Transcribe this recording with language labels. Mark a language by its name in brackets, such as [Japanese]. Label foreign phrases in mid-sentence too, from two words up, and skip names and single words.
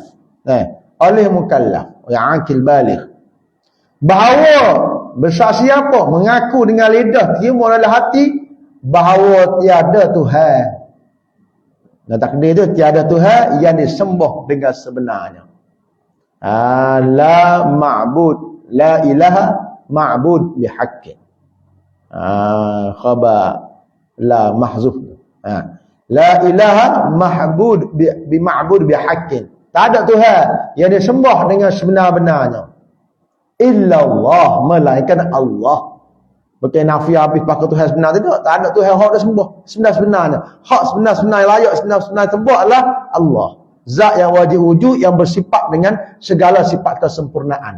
[Malay] Oleh mukallaf, yang akil baligh. Bahawa bersaksi apa? Mengaku dengan lidah, terima dalam hati bahawa tiada Tuhan. Takdir itu tiada Tuhan yang disembah dengan sebenarnya. [Arabic] La ma'bud, la ilaha ma'bud bihaqqin. [Malay] Khabar la mahzuf. [Arabic] La ilaha ma'bud bima'bud bihaqqin. [Malay] Tak ada Tuhan yang disembah dengan sebenar-benarnya. [Arabic] Illallah, [Malay] melainkan Allah. Bukan nafi habis pakai Tuhan sebenar tidak. Tak ada Tuhan hak disembah sebenar-benarnya. Hak sebenar-benar layak sebenar-benar sembah adalah Allah. Zat yang wajib wujud, yang bersifat dengan segala sifat kesempurnaan.